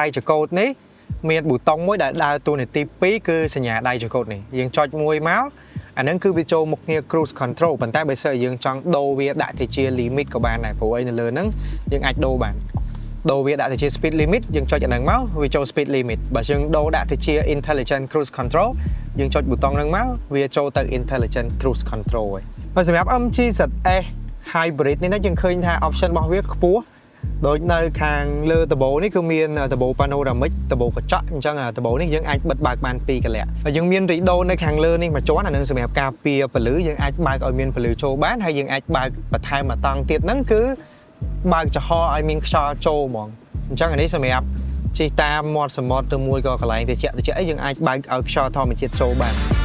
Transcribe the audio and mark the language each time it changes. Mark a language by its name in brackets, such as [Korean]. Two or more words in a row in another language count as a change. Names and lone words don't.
[Khmer] ចង្កូតនេះមានប៊ូតុងមួយដែលដើរតួនាទី2គឺសញ្ញាដៃចង្កូតនេះយើងចុចមួយមកអាហ្នឹងគឺវាចូលមុខងារ [English] cruise control [Khmer] ប៉ុន្តែបើសិនយើងចង់ដូរវាដាក់ទៅជា limit ក៏បានដែរព្រោះអីនៅលើហ្នឹងយើងអាច ដូរបានដូរវាដាក់ទៅជា [English] speed limit [Khmer] យើងចុចអាហ្នឹងមកវាចូល [English] speed limit [Khmer] បើយើងដូរដាក់ទៅជា [English] intelligent cruise control [Khmer] យើងចុចប៊ូតុងហ្នឹងមកវាចូលទៅ [English] intelligent cruise control [Khmer] ហើយ សម្រាប់ MG ZS Hybrid នេះយើងឃើញថា option របស់វាខ្ពស់ដូចនៅខាងលើដបូនេះគឺមានដបូ panoramic ដបូកញ្ចក់អញ្ចឹងដបូនេះយើងអាចបិទបើកបាន2កលៈហើយយើងមានរីដូនៅខាងលើនេះមួយជាន់អានឹងសម្រាប់ការពារពន្លឺយើងអាចបើកឲ្យមានពន្លឺចូលបានហើយយើងអាចបើកបន្ថែមមួយតង់ទៀតហ្នឹងគឺបើកចំហឲ្យមានខ្យល់ចូលហ្មងអញ្ចឹងអានេះសម្រាប់ជិះតាមមាត់សមុទ្រទៅមួយក៏កន្លែងត្រជាក់អីយើងអាចបើកឲ្យខ្យល់ធម្មជាតិចូលបាន